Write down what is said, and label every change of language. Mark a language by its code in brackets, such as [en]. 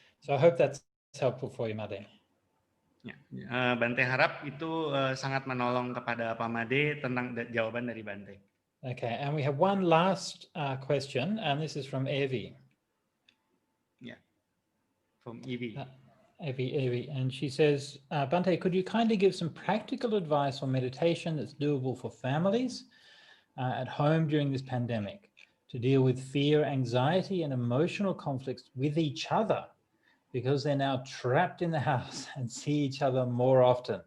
[en] So I hope that's helpful for you, Made. [id] Ya, Bante harap itu sangat menolong kepada Pak Made tentang jawaban dari Bante. [en] Okay, and we have one last question, and this is from Evi. Yeah, from Evi. Evi, and she says, Bante, could you kindly give some practical advice on meditation that's doable for families at home during this pandemic to deal with fear, anxiety, and emotional conflicts with each other because they're now trapped in the house and see each other more often.